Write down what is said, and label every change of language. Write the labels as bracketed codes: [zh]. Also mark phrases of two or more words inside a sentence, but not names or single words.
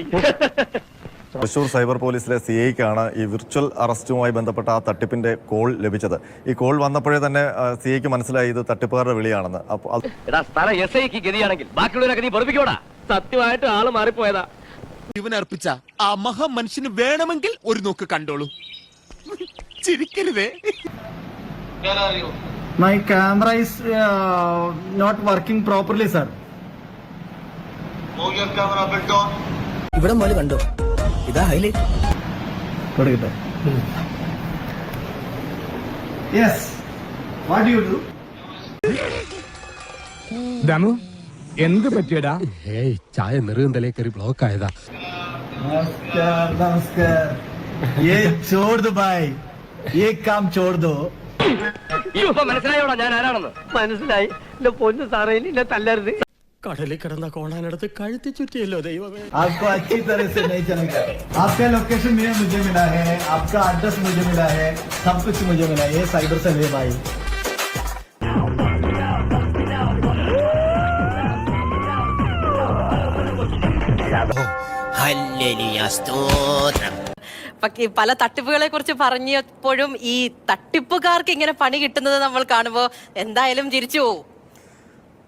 [ml] തൃശൂർ സൈബർ പോലീസിലെ സിഐക്കാണ് ഈ വിർച്വൽ അറസ്റ്റുമായി ബന്ധപ്പെട്ട ആ തട്ടിപ്പിന്റെ കോൾ ലഭിച്ചത്. ഈ കോൾ വന്നപ്പോഴേ തന്നെ സിഐക്ക് മനസ്സിലായി ഇത് തട്ടിപ്പുകാരുടെ വിളിയാണെന്ന്. സ്ഥലം എസ് ഐക്ക് ഗതിയാണെങ്കിൽ ബാക്കിയുള്ളവരൊക്കെ നീ പൊറപ്പിക്കോടാ. സത്യമായിട്ട് ആള് മാറിപ്പോയതാ. ഇവനർപ്പിച്ച ആ മഹാ മനുഷ്യന് വേണമെങ്കിൽ ഒരു നോക്ക് കണ്ടോളൂ. ചിരിക്കരുതേ. [en] My camera is not working properly, sir. Move your camera a bit down. [ml] ഇവിടെ മോല് കണ്ടോ? ഇതാ ഹൈലൈറ്റ്. കൊടുക്കട്ടെ. [en] Yes. What do you do? [ml] ദമു എന്ത് പറ്റിയടാ? ഏയ് ചായ നെറുകന്തലേ കയറി ബ്ലോക്ക് ആയതാ. [hi] നമസ്കാർ. ये छोड़ दो भाई. ये काम छोड़ दो. [ml] മനസ്സിലായോടാ ഞാൻ ആരാണെന്ന്? മനസ്സിലായി. എന്റെ പൊന്നു സാറേ, ഇല്ല തല്ലരുത്. കടലിൽ കിടന്ന കോണാനടുത്ത് കഴുത്തി ചുറ്റിയല്ലോ ദൈവമേ. [hi] आपको अच्छी तरह से नहीं चलेगा. आपका लोकेशन मुझे मिला है, आपका एड्रेस मुझे मिला है, सब कुछ मुझे मिला है. ये साइबर से है भाई. [ml] പല തട്ടിപ്പുകളെ കുറിച്ച് പറഞ്ഞപ്പോഴും ഈ തട്ടിപ്പുകാർക്ക് ഇങ്ങനെ പണി കിട്ടുന്നത് നമ്മൾ കാണുമ്പോ എന്തായാലും ചിരിച്ചു പോവും.